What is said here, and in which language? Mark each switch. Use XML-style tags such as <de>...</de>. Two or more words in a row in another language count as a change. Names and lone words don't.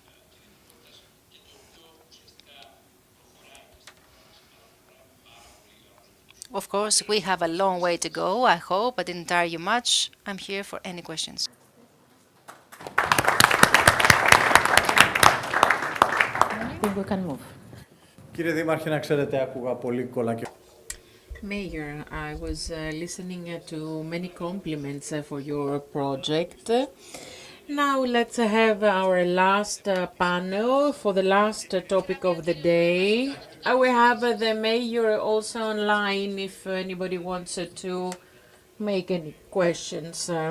<en>Of course, we have a long way to go. I hope I didn't tire you much. I'm here for any questions. I think we can move.</en> <el>Κύριε Δήμαρχε, να ξέρετε, άκουγα πολύ κόλλα και...</el> <en>Mayor, I was listening to many compliments for your project. Now let's have our last panel for the last topic of the day. We have the mayor also online if anybody wants to make any questions.</en>